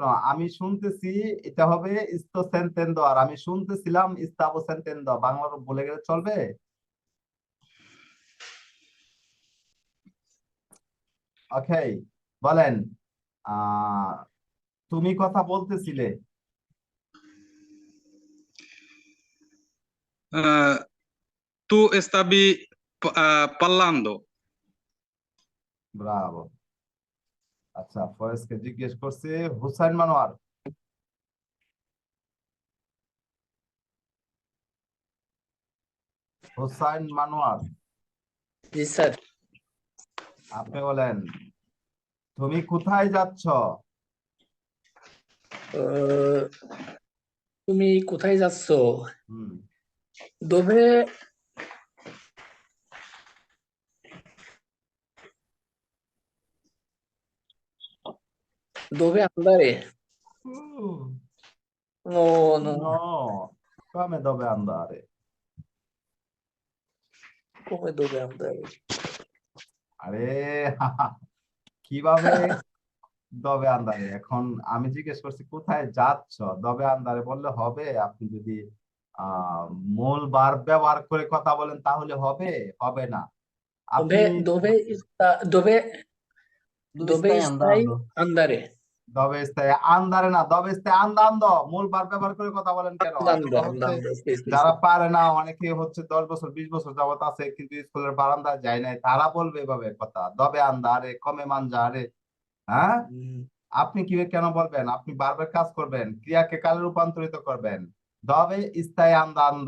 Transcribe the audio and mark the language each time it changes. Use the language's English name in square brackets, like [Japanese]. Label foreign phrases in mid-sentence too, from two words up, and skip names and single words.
[Bangla] আমি শুনতেছি, এটা হবে [Italian] sto sentendo, [Bangla] আর আমি শুনতেছিলাম [Italian] stavo sentendo. [Bangla] বাংলা বলে গেলে চলবে? ওকে, বলেন, আহ তুমি কথা বলতেছিলে। [Italian] Tu stavi parlando. [Bangla] ব্রাভো। আচ্ছা, ফয়েজকে জিজ্ঞেস করছি। হুসাইন মানোয়ার, হুসাইন মানোয়ার, জি স্যার। আপনি বলেন, তুমি কোথায় যাচ্ছ? তুমি কোথায় যাচ্ছ? হুম, [Italian] দোবে dove andare? No, no, no, come dove andare? come dove andare? [Bangla] আরে কিভাবে [Italian] dove andare? [Bangla] এখন আমি জিজ্ঞেস করছি কোথায় যাচ্ছ, [Italian] dove andare [Bangla] বললে হবে? আপনি যদি আহ মূল ভার্ব ব্যবহার করে কথা বলেন তাহলে হবে, হবে না। আপনি [Italian] Dove Dove stai stai andando? andare? dove stai andare [Bangla] না, [Italian] dove stai andando, [Bangla] মূল ভার্ব ব্যবহার করে কথা বলেন কেন? [Italian] Andando, [Bangla] এগুলো হচ্ছে [Italian] andando, sì, sì, [Bangla] যারা [Italian] sì. [Bangla] পারে না, অনেকে হচ্ছে 10 বছর 20 বছর যাবত আছে কিন্তু স্কুলের বারান্দায় যায় নাই, তারা বলবে এভাবে কথা, [Italian] dove andare, come mangiare. [Bangla] হ্যাঁ, Mm. আপনি কি কেন বলবেন? আপনি বারবার কাজ করবেন, ক্রিয়াকে কালে রূপান্তরিত করবেন। [Italian] dove stai andando.